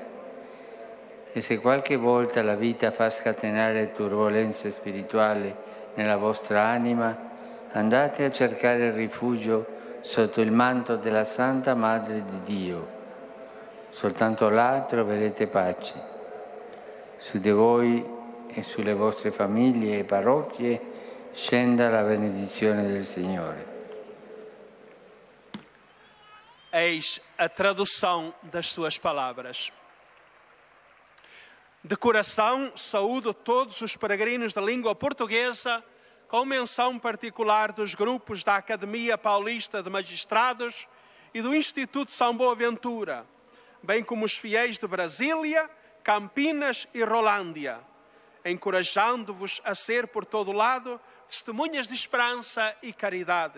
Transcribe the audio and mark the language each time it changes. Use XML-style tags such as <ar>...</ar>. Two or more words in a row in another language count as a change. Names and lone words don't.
<it>E se qualche volta la vita fa scatenare turbolenze spirituali nella vostra anima, andate a cercare rifugio sotto il manto della Santa Madre di Dio. Soltanto là troverete pace. Su di voi e sulle vostre famiglie e parrocchie scenda la benedizione del Signore.</it> <pt>Eis a tradução das suas palavras. De coração, saúdo todos os peregrinos da língua portuguesa, com menção particular dos grupos da Academia Paulista de Magistrados e do Instituto São Boaventura, bem como os fiéis de Brasília, Campinas e Rolândia, encorajando-vos a ser por todo lado testemunhas de esperança e caridade.</pt>